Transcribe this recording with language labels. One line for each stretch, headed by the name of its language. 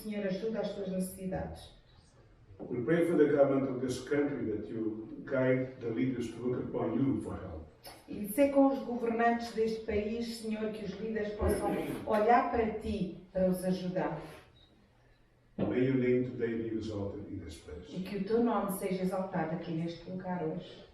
Portuguese: Senhor, ajuda as suas necessidades.
English: We pray for the government of this country that you guide the leaders to look upon you for help.
Portuguese: E ser com os governantes deste país, Senhor, que os líderes possam olhar para ti para os ajudar.
English: May your name today be exalted in this place.
Portuguese: E que o teu nome seja exaltado aqui neste lugar hoje.